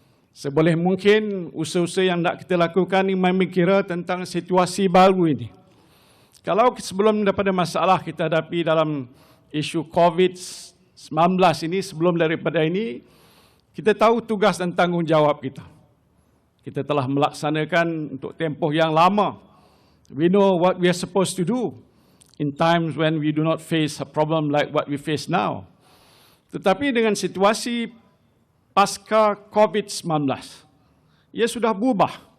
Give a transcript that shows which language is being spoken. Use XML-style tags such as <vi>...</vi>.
<ms>Seboleh mungkin usaha-usaha yang nak kita lakukan ini memikirkan tentang situasi baru ini. Kalau sebelum daripada masalah kita hadapi dalam isu COVID-19 ini, sebelum daripada ini, kita tahu tugas dan tanggungjawab kita. Kita telah melaksanakan untuk tempoh yang lama.</ms> <en>We know what we are supposed to do in times when we do not face a problem like what we face now.</en> <ms>Tetapi dengan situasi pasca COVID-19, ia sudah berubah.</ms>